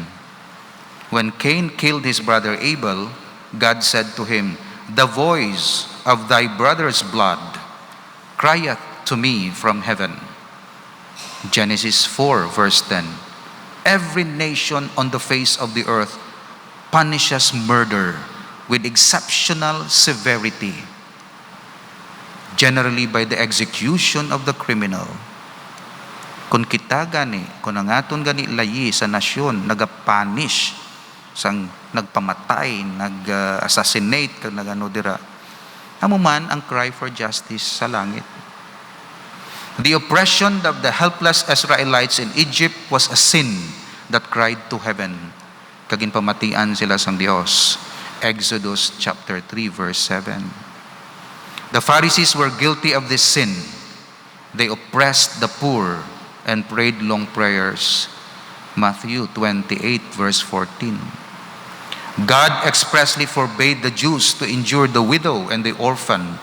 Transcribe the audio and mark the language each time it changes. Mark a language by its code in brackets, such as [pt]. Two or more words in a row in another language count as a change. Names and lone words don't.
[en] When Cain killed his brother Abel, God said to him, "The voice of thy brother's blood crieth to me from heaven." Genesis 4 verse 10. Every nation on the face of the earth punishes murder with exceptional severity, generally by the execution of the criminal. [hil] Kung kita gani, kung ang aton gani layi sa nasyon, nagapanish, sang nagpamatay, nag-assassinate, kag nagano dira, amo man ang [en] cry for justice [hil] sa langit. [en] The oppression of the helpless Israelites in Egypt was a sin that cried to heaven. [hil] Kagin pamatian sila sang Dios. [en] Exodus chapter 3 verse 7. The Pharisees were guilty of this sin. They oppressed the poor and prayed long prayers. Matthew 28 verse 14. God expressly forbade the Jews to injure the widow and the orphan.